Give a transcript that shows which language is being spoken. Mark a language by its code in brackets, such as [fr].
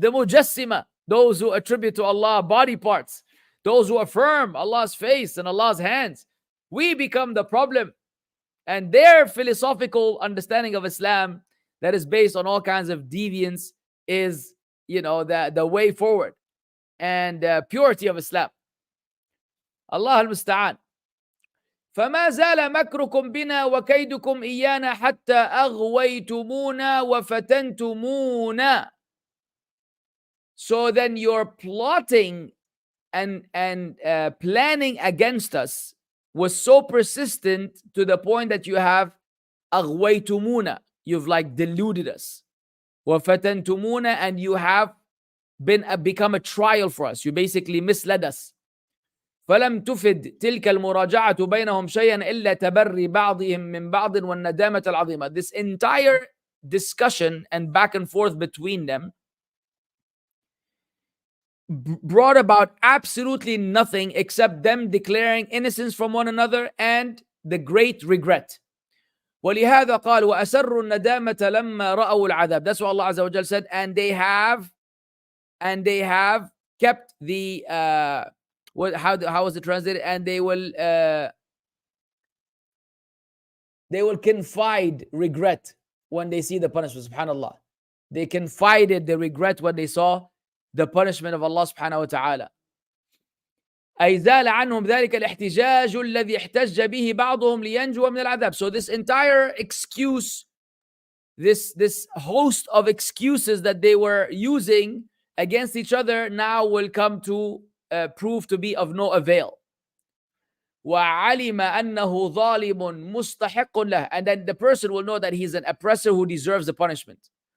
[en] The Mujassima, those who attribute to Allah body parts, those who affirm Allah's face and Allah's hands, we become the problem. And their philosophical understanding of Islam that is based on all kinds of deviance is, the way forward and purity of Islam. Allah al-Musta'an. [ar] فما زال مكركم بنا وكيدكم إيانا حتى أغويتمونا وفتنتمونا. [en] So then your plotting and planning against us was so persistent to the point that you have [ar] أغويتمونا, [en] you've deluded us. [ar] وفتنتمونا, [en] and you have become a trial for us. You basically misled us. [ar] فلم تفد تلك المراجعة بينهم شيئا إلا تبري بعضهم من بعض والندامة العظيمة. [en] This entire discussion and back and forth between them brought about absolutely nothing except them declaring innocence from one another and the great regret. [ar] ولهذا قال وأسروا الندامة لما رأوا العذاب. [en] That's what Allah Azza wa Jal said, and they have kept the how was it translated? And they will confide regret when they see the punishment. Subhanallah. They confided the regret when they saw the punishment of Allah subhanahu wa ta'ala. [ar] أي زال عنهم ذلك الاحتجاج الذي احتج به بعضهم لينجو من العذاب. [en] So this entire excuse, this host of excuses that they were using against each other now will come to prove to be of no avail. [ar] وعلم أنه ظالم مستحق له, [en] and then the person will know that he's an oppressor who deserves the punishment.